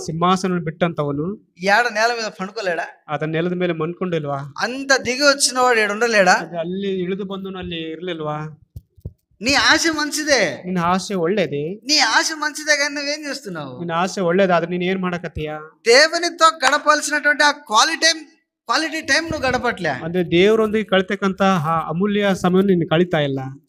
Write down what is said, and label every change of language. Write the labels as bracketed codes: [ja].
[kn] ಸಿಂಹಾಸನ ಬಿಟ್ಟಂತವನು, [te] ఏడ నేల మీద పండుకోలేడా? [kn] ಆತನ ನೆಲದ ಮೇಲೆ ಮನ್ಕೊಂಡಿಲ್ವಾ? [te] అంత దిగి వచ్చినవాడు ఏడు ఉండలేడా? [kn] ಅಲ್ಲಿ ಇಳಿದು ಬಂದು ಅಲ್ಲಿ ಇರ್ಲಿಲ್ವಾ? [te] నీ ఆశ మంచిదే, [kn] ನಿನ್ನ ಆಸೆ ಒಳ್ಳೇದೇ, [te] నీ ఆశ మంచిదే, కానీ నువ్వేం చేస్తున్నావు? [kn] ನಿನ್ನ ಆಸೆ ಒಳ್ಳೇದಾದ್ರೆ ನೀನ್ ಏನ್ ಮಾಡಕತ್ತೀಯ? [te] దేవునితో గడపాల్సినటువంటి ఆ క్వాలిటీ టైం నువ్వు గడపట్లే. [kn] ಅಂದ್ರೆ ದೇವರೊಂದಿಗೆ ಕಳಿತಕ್ಕಂತ ಅಮೂಲ್ಯ ಸಮಯವನ್ನು ನೀನು ಕಳಿತಾ ಇಲ್ಲ.